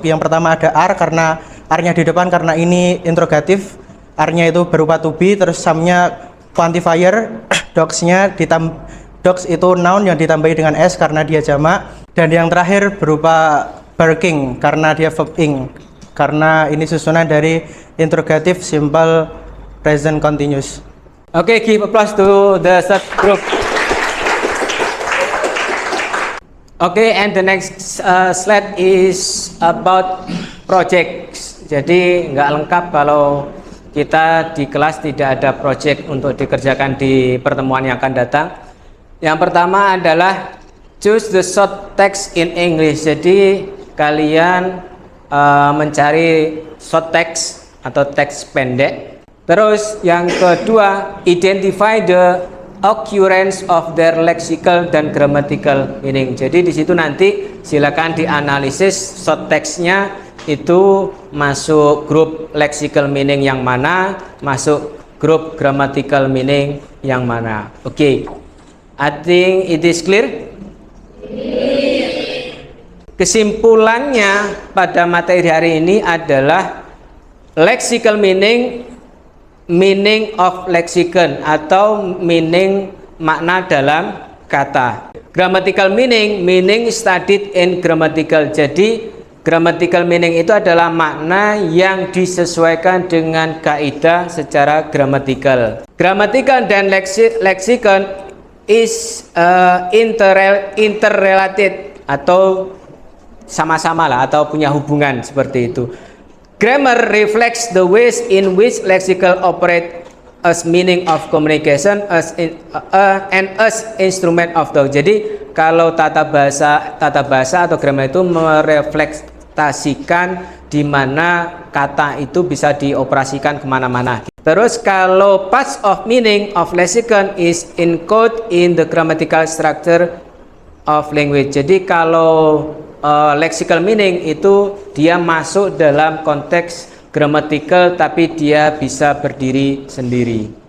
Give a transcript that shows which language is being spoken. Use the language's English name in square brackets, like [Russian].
[Indonesian] Yang pertama ada are, karena are-nya di depan karena ini interrogatif, are-nya itu berupa to be, terus some-nya quantifier, dogs itu noun yang ditambahi dengan s karena dia jamak, dan yang terakhir berupa barking karena dia verb ing, karena ini susunan dari interrogative, simple, present continuous. [English] Okay, give applause to the third group. Okay, and the next slide is about projects. [Indonesian] Jadi nggak lengkap kalau kita di kelas tidak ada project untuk dikerjakan di pertemuan yang akan datang. Yang pertama adalah [English] choose the short text in English. [Indonesian] Jadi kalian mencari short text atau teks pendek. Terus yang kedua, [English] identify the occurrence of their lexical [Indonesian] dan [English] grammatical meaning. [Indonesian] Jadi di situ nanti silakan dianalisis short text-nya itu masuk grup lexical meaning yang mana, masuk grup grammatical meaning yang mana. Oke. [English] I think it is clear. [Indonesian] Kesimpulannya pada materi hari ini adalah lexical meaning, [English] meaning of lexicon [Indonesian] atau meaning makna dalam kata. [English] Grammatical meaning, meaning studied in grammatical. [Indonesian] Jadi grammatical meaning itu adalah makna yang disesuaikan dengan kaidah secara gramatikal. Grammatical dan [English] lexicon is interrelated [Indonesian] atau sama-sama lah atau punya hubungan seperti itu. [English] Grammar reflects the ways in which lexical operate as meaning of communication and as instrument of thought. [Indonesian] Jadi kalau tata bahasa atau grammar itu mereflektasikan di mana kata itu bisa dioperasikan kemana-mana. Terus kalau [English] parts of meaning of lexicon is encoded in the grammatical structure of language. [Indonesian] Jadi kalau lexical meaning itu dia masuk dalam konteks grammatical tapi dia bisa berdiri sendiri.